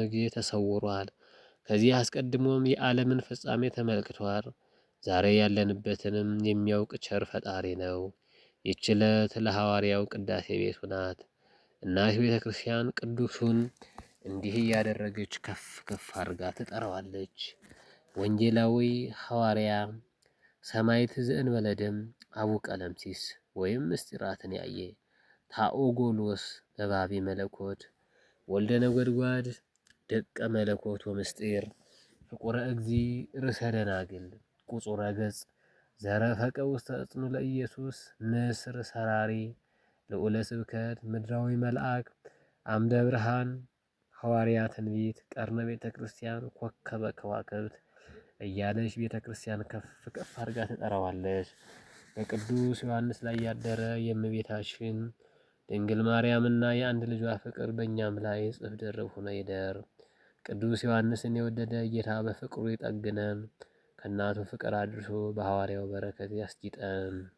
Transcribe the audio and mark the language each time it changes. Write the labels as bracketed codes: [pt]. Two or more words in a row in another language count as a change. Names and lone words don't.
[am] ጊዜ ተሰውሯል። ከዚህ አስቀድሞም የዓለምን ፍጻሜ ተመልክቷል። ዛሬ ያለንበትንም የሚያውቅ ቸር ፈጣሪ ነው። ይህች ዕለት ለሐዋርያው ቅዳሴ ቤቱ ናት። እናት ቤተ ክርስቲያን ቅዱሱን እንዲህ እያደረገች ከፍ ከፍ አድርጋ ትጠራዋለች። [gez] ወንጌላዊ ሐዋርያ ሰማዕት ዘእንበለ ደም አቡ ቀለምሲስ [am] ወይም ምስጢራትን ያየ [gez] ታኦጎሎስ ነባቢ መለኮት ወልደ ነጎድጓድ ደቀ መለኮት ወምስጢር ፍቁረ እግዚ ርእሰ ደናግል ቁጹረ ገጽ ዘረፈቀ ውስተ እጽኑ ለኢየሱስ ንስር ሰራሪ ልዑለ ስብከት ምድራዊ መልአክ አምደ ብርሃን ሐዋርያ ትንቢት ቀርነ ቤተ ክርስቲያን ኮከበ ከዋክብት [am] እያለች ቤተ ክርስቲያን ከፍ ከፍ አድርጋ ትጠራዋለች። በቅዱስ ዮሐንስ ላይ ያደረ የእመቤታችን ድንግል ማርያምና የአንድ ልጇ ፍቅር በእኛም ላይ እጥፍ ድርብ ሆኖ ይደር። ቅዱስ ዮሐንስን የወደደ ጌታ በፍቅሩ ይጠግነን፣ ከእናቱ ፍቅር አድርሶ በሐዋርያው በረከት ያስጊጠን።